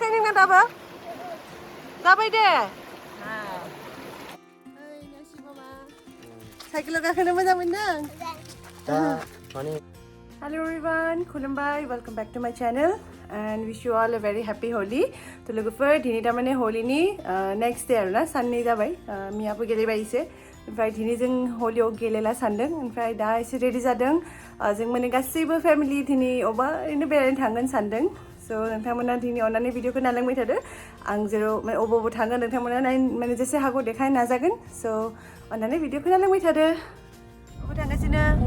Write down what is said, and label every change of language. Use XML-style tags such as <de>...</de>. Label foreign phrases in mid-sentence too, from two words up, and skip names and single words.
<id>nggak dapat? Dapat deh.</id> <brx>Cycle गाखोनो मोजां मोनदों?</brx> <en>Hello everyone, खुलुमबाय, welcome back to my channel and wish you all a very happy Holi.</en> <brx>तो लोगोफोर दिनै तारमाने हलिनि</brx> <en>next day</en> <brx>आरोना साननै जाबाय मियाबो गेलेबाय एसे ओमफ्राय दिनै जों हलियाव गेलेला सानदों ओमफ्राय दा एसे रेडि जादों जों माने गासैबो फेमिलि दिनै अबा ओरैनो बेरायनो थांगोन सानदों सो नोंथांमोना दिनै अननानै भिडिअखौ नायलांबाय थादो आं जेराव अबाव थांगोन नोंथांमोना माने जेसे हागौ देखायनो नाजागोन सो अननानै भिडिअखौ नायलांबाय थादो अबाव थांगासिनो</brx>